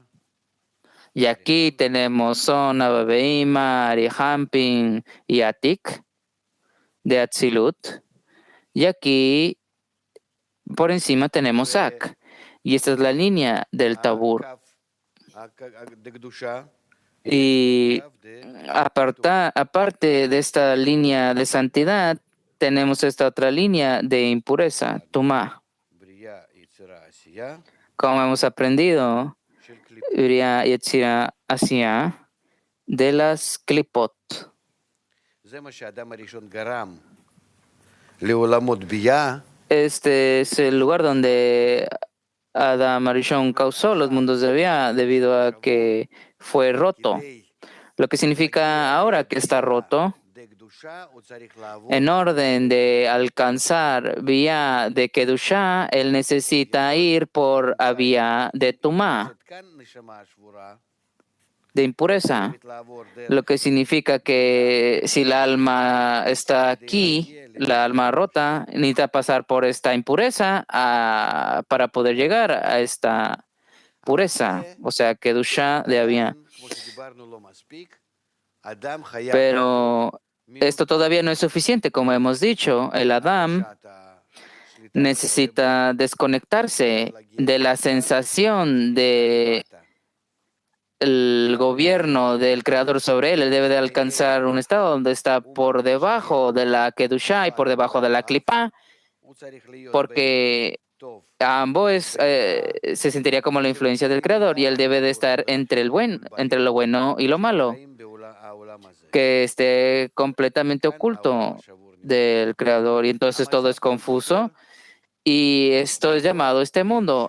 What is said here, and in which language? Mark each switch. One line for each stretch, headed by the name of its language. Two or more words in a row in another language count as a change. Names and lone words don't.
Spanish: y aquí tenemos Son, Abba Behima, Arihampin y Atik de Atzilut, y aquí por encima tenemos Ak, y esta es la línea del Tabur.
Hebrew: דקדושה,
Spanish: Y aparte de esta línea de santidad, tenemos esta otra línea de impureza, Tumá.
Hebrew: בריאה, יצירה, עשייה,
Spanish: Como hemos aprendido,
Hebrew: של קליפות.
Spanish: Bria, Yetzirah, Asiya, de las Klipot.
Hebrew: זה מה שהאדם הראשון גרם לעולמות בייה,
Spanish: Este es el lugar donde Adam Arishon causó los mundos de Bia debido a que fue roto.
Hebrew: כדי
Spanish: Lo que significa ahora que está roto,
Hebrew: דקדושה הוא צריך לעבור
Spanish: en orden de alcanzar vía de Kedusha, él necesita ir por a vía de Tumá,
Hebrew: כאן נשמה שבורה,
Spanish: de impureza.
Hebrew: חייבת לעבור דרך
Spanish: Lo que significa que si la alma está aquí, la alma rota, necesita pasar por esta impureza para poder llegar a esta pureza, o sea, Kedusha de Avia.
Hebrew: כמו שדיברנו לא מספיק, אדם חייב
Spanish: Pero esto todavía no es suficiente, como hemos dicho. El Adam
Hebrew: תחושת השליטה
Spanish: necesita desconectarse de la sensación de el gobierno del creador sobre él. Él debe de alcanzar un estado donde está por debajo de la Kedusha y por debajo de la Klipa,
Hebrew: הוא צריך להיות
Spanish: porque ambos se sentiría como la influencia del creador y él debe de estar entre entre lo bueno y lo malo, que esté completamente oculto del creador y entonces todo es confuso y esto es llamado este mundo.